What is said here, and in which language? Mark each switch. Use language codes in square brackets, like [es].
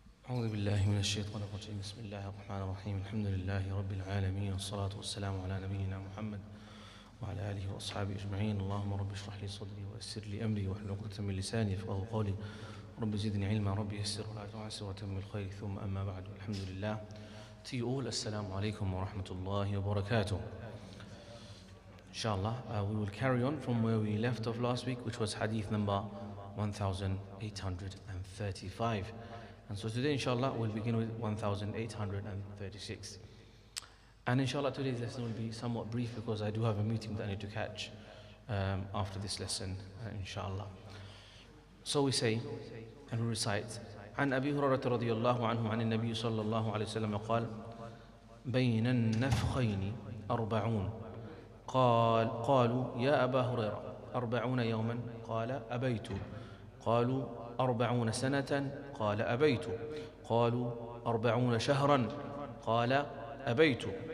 [ar] أعوذ بالله من الشيطان الرجيم بسم الله الرحمن الرحيم الحمد لله رب العالمين والصلاة والسلام على نبينا محمد وعلى آله وأصحابه أجمعين اللهم رب اشرح لي صدري ويسر لي أمري واحلل عقدة من لساني يفقهوا قولي رب زدني علما رب يسر ولا تعسر وتم الخير ثم أما بعد الحمد لله. [en] To you all, [ar] Assalamu alaikum wa rahmatullahi wa barakatuh. [en] Inshallah, we will carry on from where we left off last week, which was hadith number 1835. And so today, inshallah, we'll begin with 1836. And inshallah, today's lesson will be somewhat brief because I do have a meeting that I need to catch after this lesson, inshallah. So we say, and we recite, [ar] عن أبي هريرة رضي الله عنه عن النبي صلى الله عليه وسلم قال بين النفخين 40 قالوا يا أبا هريرة 40 يوما قال أبيت قالوا 40 سنة قال أبيت قالوا 40 شهرا قال أبيت.